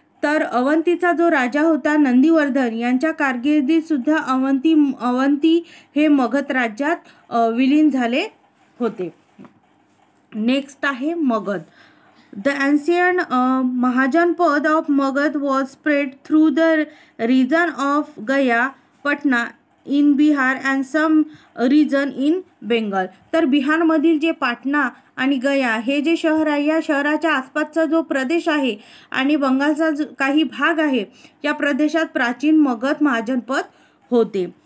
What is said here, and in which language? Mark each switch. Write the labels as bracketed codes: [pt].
[mr] तर अवंतीचा जो राजा होता नंदीवर्धन यांच्या कारकिर्दीत सुद्धा अवंती हे मगध राज्यात विलीन झाले होते. नेक्स्ट आहे Magadh. [en] The ancient Mahajanapada of Magadh was spread through the region of Gaya, Patna in Bihar and some region in Bengal. [mr] तर बिहारमधील जे पाटणा आणि गया हे जे शहर आहे या शहराच्या आसपासचा जो प्रदेश आहे आणि बंगालचा जो काही भाग आहे या प्रदेशात प्राचीन मगध महाजनपद होते.